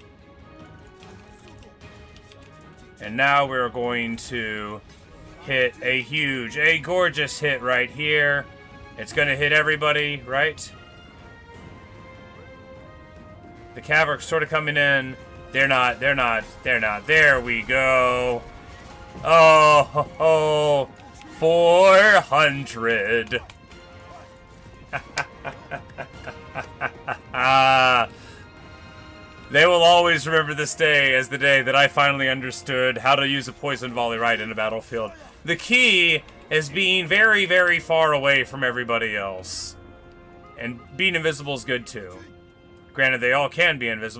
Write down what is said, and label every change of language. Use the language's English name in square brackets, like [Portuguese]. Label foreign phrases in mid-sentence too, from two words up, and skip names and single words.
[English] And now we're going to hit a gorgeous hit right here. It's going to hit everybody, right? The cav are sort of coming in. They're not. There we go. Oh, ho, ho. 400. Ah. They will always remember this day as the day that I finally understood how to use a poison volley right in a battlefield. The key is being very, very far away from everybody else. And being invisible is good too. Granted, they all can be invisible.